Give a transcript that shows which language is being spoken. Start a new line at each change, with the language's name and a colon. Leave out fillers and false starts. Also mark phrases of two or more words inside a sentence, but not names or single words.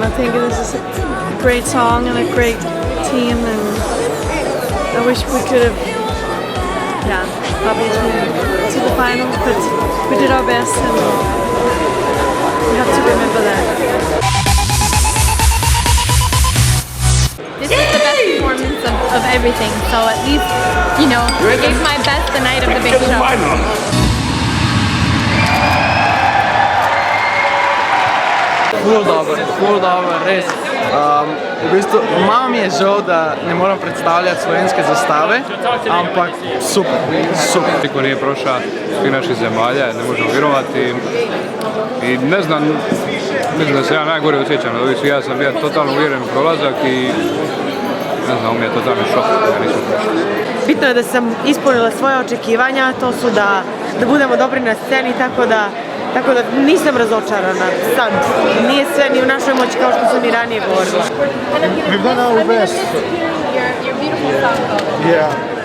English: I think this is a great song and a great team, and I wish we could have, obviously to the final, but we did our best, and we have to remember that. This is the best performance of everything. So at least, you know, I gave my best the night of the big show.
Slovenian: Ful dobro, res. V bistvu, malo mi je žal, da ne moram predstavljati slovenske zastave, ampak super.
Croatian: Niko nije prošao svih naših zemalja, ne možemo vjerovati. I ne znam da se ja najgore osjećam od ovih svih. Ja sam bio totalno uvjeren u prolazak i ne znam, ovo mi je totalni šok da nismo prošli. Bitno je da sam ispunila svoje očekivanja, to su da budemo dobri na sceni, tako da nisam razočarana sad. Nije sve ni u našoj moći kao što sam i ranije govorila.
English: We've done our best. Your beautiful song. Yeah.